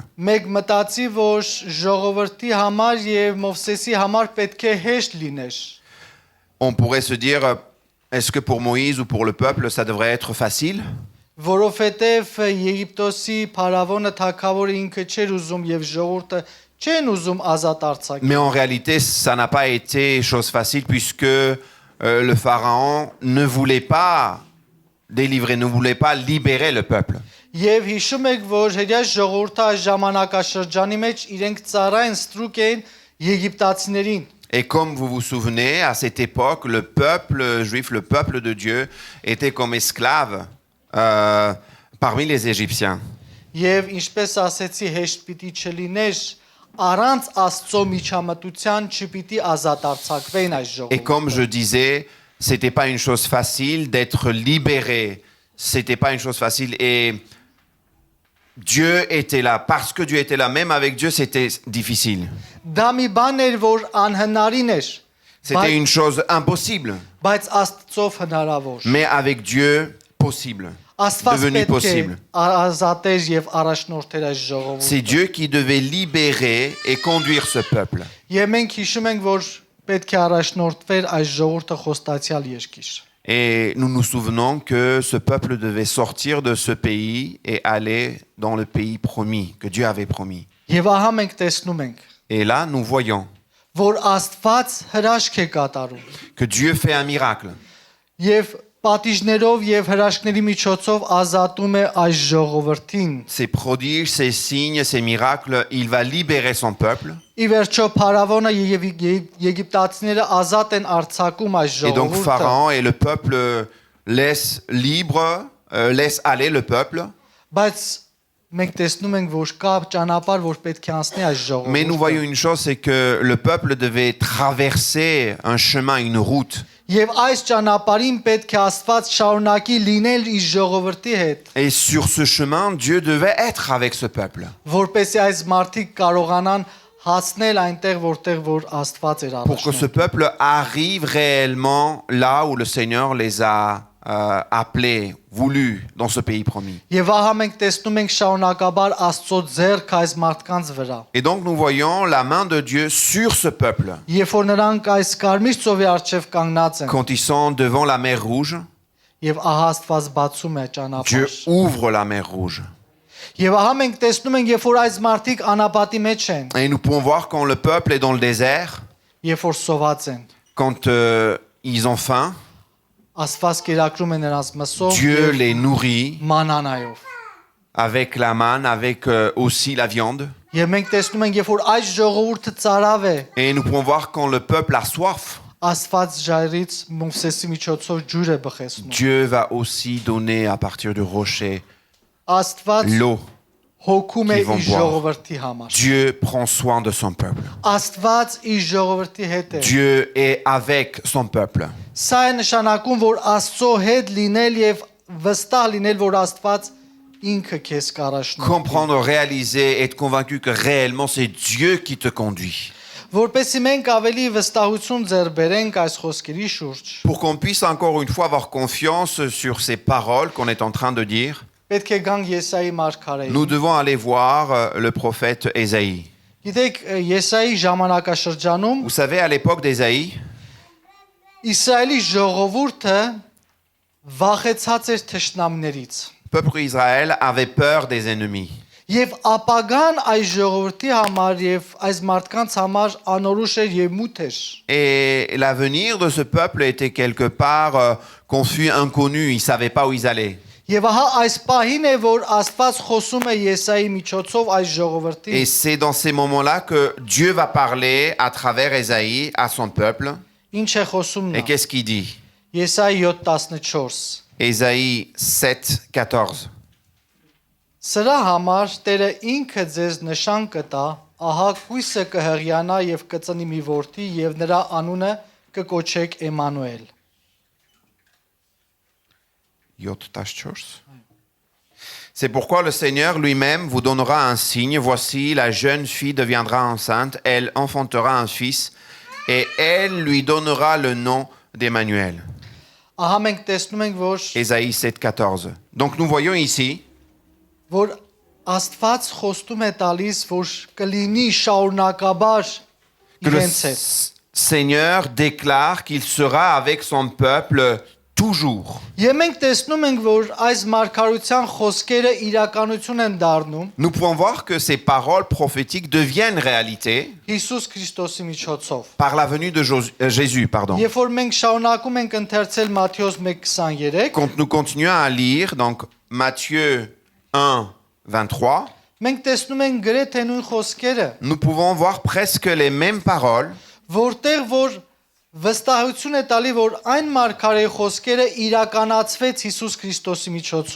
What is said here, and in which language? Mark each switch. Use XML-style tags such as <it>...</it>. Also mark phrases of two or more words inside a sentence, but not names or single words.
<hy>Մեկ մտածի, որ ժողովրդի համար եւ Մովսեսի համար պետք է հեշտ լիներ։</hy> <fr>On pourrait se dire, est-ce que pour Moïse ou pour le peuple, ça devrait être facile?</fr> <hy>Որովհետև Եգիպտոսի փարավոնը թագավորը ինքը չէր ուզում եւ ժողովուրդը չեն ուզում ազատ արձակել։</hy> <fr>Mais en réalité, ça n'a pas été chose facile puisque le pharaon ne voulait pas délivrer, ne voulait pas libérer le peuple.</fr> <hy>Եվ հիշում եք, որ հերյա ժողովուրդը այս ժամանակաշրջանի մեջ իրենք ծառային ստրուկ էին եգիպտացիներին։</hy> <fr>Et comme vous vous souvenez, à cette époque, le peuple juif, le peuple de Dieu, était comme esclave parmi les Égyptiens.</fr> <hy>Եվ ինչպես ասեցի, հեշտ պիտի չլիներ առանց Աստծո միջամտության չպիտի ազատ արձակվեն այս</hy> <fr>Et comme je</fr> <hy>ժողովուրդը։</hy> <fr>disais, c'était pas une chose facile d'être libéré. C'était pas une chose facile. Et Dieu était là. Parce que Dieu était là, même avec Dieu, c'était difficile.</fr> <hy>Դա մի բան էր, որ անհնարին էր,</hy> <fr>C'était une chose impossible.</fr> <hy>բայց Աստծով հնարավոր։</hy> <fr>Mais avec Dieu, possible.</fr> <hy>Աստված</hy> <fr>Devenu</fr> <hy>պետք է</hy> <fr>possible.</fr> <hy>ազատեր եւ առաջնորդեր այս</hy> <fr>C'est</fr> <hy>ժողովուրդը։</hy> <fr>Dieu qui devait libérer et conduire ce peuple.</fr> <hy>Եվ մենք հիշում ենք, որ պետք է առաջնորդվեր այս ժողովուրդը խոստացյալ երկիր։</hy> <fr>Et nous nous souvenons que ce peuple devait sortir de ce pays et aller dans le pays promis, que Dieu avait promis.</fr> <hy>Եվ ահա մենք տեսնում ենք,</hy> <fr>Et là, nous voyons</fr> <hy>որ Աստված հրաշք է կատարում։</hy> <fr>que Dieu fait un miracle.</fr> <hy>Եվ պատիժներով եւ հրաշքների միջոցով ազատում է այս ժողովրդին։</hy> <fr>Ces prodiges, ces signes, ces miracles, il va libérer son peuple.</fr> <hy>Ի վերջո փարավոնը եւ եգիպտացիները ազատ են արձակում այս</hy> <fr>Et donc</fr> <hy>ժողովուրդը։</hy> <fr>Pharaon et le peuple laissent libre, laissent aller le peuple.</fr> <hy>Բայց մենք տեսնում ենք, որ կա ճանապարհ, որ պետք է անցնի այս</hy> <fr>Mais nous voyons</fr> <hy>ժողովուրդը։</hy> <fr>une chose, c'est que le peuple devait traverser un chemin, une route.</fr> <hy>Եվ այս ճանապարհին պետք է Աստված շարունակի լինել իր ժողովրդի հետ,</hy> <fr>Et sur ce chemin, Dieu devait être avec ce peuple.</fr> <hy>որպեսզի այս մարդիկ կարողանան հասնել այնտեղ, որտեղ որ Աստված էր</hy> <fr>Pour que ce</fr> <hy>առաջնում։</hy> <fr>peuple arrive réellement là où le Seigneur les a appelés, voulus, dans ce pays promis.</fr> <hy>Եվ ահա մենք տեսնում ենք շարունակաբար Աստծո ձեռք այս մարդկանց վրա։</hy> <fr>Et donc nous voyons la main de Dieu sur ce peuple.</fr> <hy>Երբ որ նրանք այս կարմիր ծովի առջև կանգնած են,</hy> <fr>Quand ils sont devant la mer Rouge,</fr> <hy>եւ ահա Աստված բացում է</hy> <fr>Dieu</fr> <hy>ճանապարհ։</hy> <fr>ouvre la mer Rouge.</fr> <hy>Եվ ահա մենք տեսնում ենք, երբ որ այս մարդիկ անապատի մեջ են,</hy> <fr>Et nous pouvons voir quand le peuple est dans le désert,</fr> <hy>երբ որ սոված են,</hy> <fr>quand ils ont faim,</fr> <hy>Աստված կերակրում է նրանց մսով</hy> <fr>Dieu</fr> <hy>եւ</hy> <fr>les nourrit</fr> <hy>մանանայով։</hy> <fr>avec la manne, avec aussi la viande.</fr> <hy>Եվ մենք տեսնում ենք, երբ որ այս ժողովուրդը ծարավ է,</hy> <fr>Et nous pouvons voir quand le peuple a soif,</fr> <hy>Աստված ժայռից Մովսեսի միջոցով ջուր է բխեցնում։</hy> <fr>Dieu va aussi donner à partir du rocher</fr> <hy>Աստված</hy> <fr>l'eau.</fr> <hy>հոգում է</hy> <fr>Qui vont</fr> <hy>իր</hy> <fr>boire.</fr> <hy>ժողովրդի համար։</hy> <fr>Dieu prend soin de son peuple.</fr> <hy>Աստված իր ժողովրդի հետ է։</hy> <fr>Dieu est avec son peuple.</fr> <hy>Սա է նշանակում, որ Աստծո հետ լինել եւ վստահ լինել, որ Աստված ինքը քեզ կառաջնորդի։</hy> <fr>Comprendre, réaliser, être convaincu que réellement c'est Dieu qui te conduit.</fr> <hy>Որպեսզի մենք ավելի վստահություն ձեռ բերենք այս խոսքերի շուրջ,</hy> <fr>Pour qu'on puisse encore une fois avoir confiance sur ces paroles qu'on est en train de dire,</fr> <hy>պետք է գանք Եսայի մարգարեին։</hy> <fr>nous devons aller voir le prophète Ésaïe.</fr> <hy>Գիտեք, Եսայի ժամանակաշրջանում</hy> <fr>Vous savez, à l'époque d'Ésaïe,</fr> <hy>Իսրայելի ժողովուրդը վախեցած էր թշնամներից։</hy> <fr>le peuple d'Israël avait peur des ennemis.</fr> <hy>Եվ ապագան այս ժողովրդի համար եւ այս մարդկանց համար անորոշ էր եւ մութ էր։</hy> <fr>Et l'avenir de ce peuple était quelque part confus, inconnu, ils ne savaient pas où ils allaient.</fr> <hy>Եվ ահա այս պահին է, որ Աստված խոսում է Եսայի միջոցով այս ժողովրդին։</hy> <fr>Et c'est dans ces moments-là que Dieu va parler à travers Ésaïe à son peuple.</fr> <hy>Ինչ է խոսում</hy> <fr>Et</fr> <hy>նա։</hy> <fr>qu'est-ce qu'il dit?</fr> <hy>Եսայի 7:14։</hy> <fr>Ésaïe 7, 14.</fr> <hy>Սրա համար Տերը ինքը ձեզ նշան կտա, ահա կույսը կհղիանա եւ կծնի մի որդի եւ նրա անունը կկոչեք Էմանուել։</hy> <fr>C'est pourquoi le Seigneur lui-même vous donnera un signe. Voici, la jeune fille deviendra enceinte, elle enfantera un fils, et elle lui donnera le nom d'Emmanuel.</fr> <hy>Ահա մենք տեսնում ենք, որ</hy> <fr>Ésaïe 7, 14. Donc nous voyons ici</fr> <hy>որ Աստված խոստում է տալիս, որ կլինի շարունակաբար</hy> <fr>que le</fr> <hy>իրենց հետ։</hy> <fr>Seigneur déclare qu'il sera avec son peuple toujours.</fr> <hy>Եվ մենք տեսնում ենք, որ այս մարգարության խոսքերը իրականություն են դառնում</hy> <fr>Nous pouvons voir que ces paroles prophétiques deviennent réalité</fr> <hy>Հիսուս Քրիստոսի միջոցով։</hy> <fr>par la venue de Jésus. Pardon.</fr> <hy>Երբ որ մենք շարունակում ենք ընթերցել Մատթեոս 1:23,</hy> <fr>Quand nous continuons à lire, donc Matthieu 1, 23,</fr> <hy>մենք տեսնում ենք գրեթե նույն խոսքերը,</hy> <fr>nous pouvons voir presque les mêmes paroles,</fr> <hy>որտեղ որ վստահություն է տալի, որ այն մարգարեի խոսքերը իրականացվեց Հիսուս Քրիստոսի միջոցով։</hy>